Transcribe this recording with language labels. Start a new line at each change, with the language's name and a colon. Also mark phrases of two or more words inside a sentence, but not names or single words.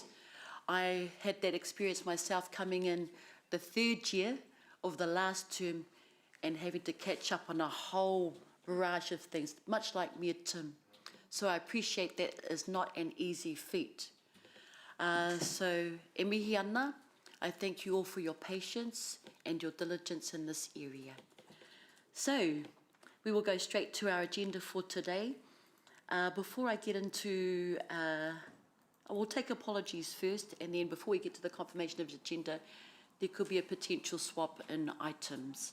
English: I had that experience myself coming in the 3rd year of the last term and having to catch up on a whole barrage of things, much like Mayor Tim. So I appreciate that is not an easy feat. So
Māori: e mihi ana,
English: I thank you all for your patience and your diligence in this area. So we will go straight to our agenda for today. Before I get into, I will take apologies first, and then before we get to the confirmation of the agenda, there could be a potential swap in items.